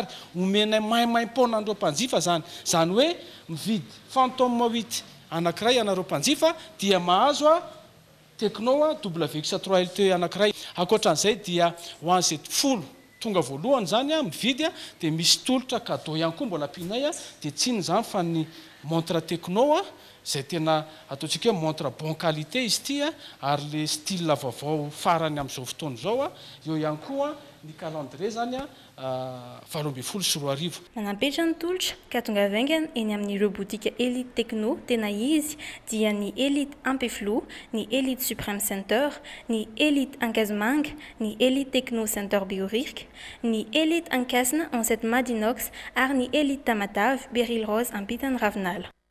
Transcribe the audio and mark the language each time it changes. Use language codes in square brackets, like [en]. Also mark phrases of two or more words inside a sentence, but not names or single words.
[mg] Omena maimaim-pona an'ireo mpanjifa zany. Zany hoe mividy Phantom 8 anankiray anareo mpanjifa dia mahazo Techno WX3 LTE anankiray. Ankoatran'izay dia ho an'izay folo tonga voalohany zany mividy dia misy tolotra cadeau ihany koa mbola ampianay dia tsy iny zany fa ny montre Techno izay tena ataontsika [fr] montre bon qualité [mg] izy ity ary [fr] le style [mg] vaovao farany amin'izao fotoana izao. Eo ihany koa ny calendrier zany 2024 sy 2025. Nanampetra ny tolotra ka tonga vaingana eny amin'ireo botika Elite Techno tena izy dia ny Elite Ambefilo, ny Elite Supreme Center, ny Elite Ankazimanga, ny Elite Techno Center Bioririka, ny Elite Ankasina en 7 Madinox ary ny Elite Tamatave Beryl Rose ampitany Ravinala.